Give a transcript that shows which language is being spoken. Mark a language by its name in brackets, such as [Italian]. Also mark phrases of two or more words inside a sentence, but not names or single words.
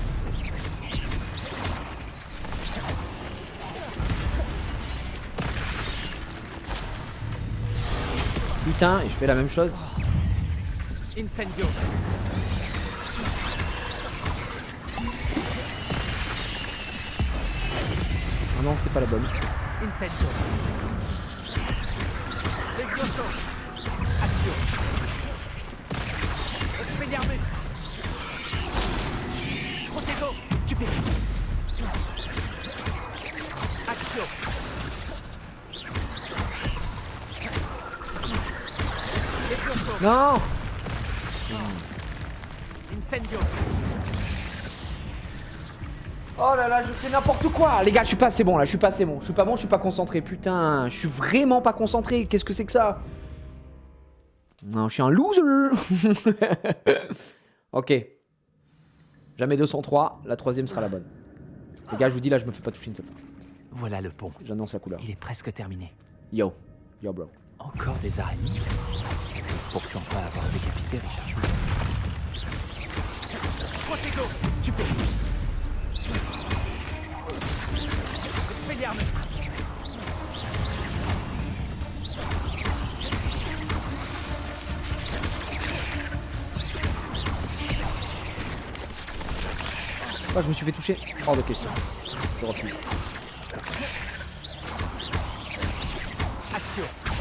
[French] Putain et je fais la même chose. Incendio. Ah non c'était pas la bonne. Incendio. Levioso. Action. Expelliarmus. Protego. Stupéfice. Action. Levioso. Non. Incendio. Oh là là je fais n'importe quoi. Les gars je suis pas assez bon là, je suis pas assez bon. Je suis pas bon, je suis pas concentré. Putain, je suis vraiment pas concentré. Qu'est-ce que c'est que ça? Non je suis un loser. Ok. Jamais 203, la troisième sera la bonne. Les gars je vous dis là je me fais pas toucher une seule fois. Voilà le pont. J'annonce la couleur. Il est presque terminé. [English] Yo. Yo bro. [French] Encore des araignées? On ne peut pourtant pas avoir décapité Richard Shuka. Protego. Stupéfice. Expelliarmus. Oh, je me suis fait toucher. Hors de question. Je refuse. Action.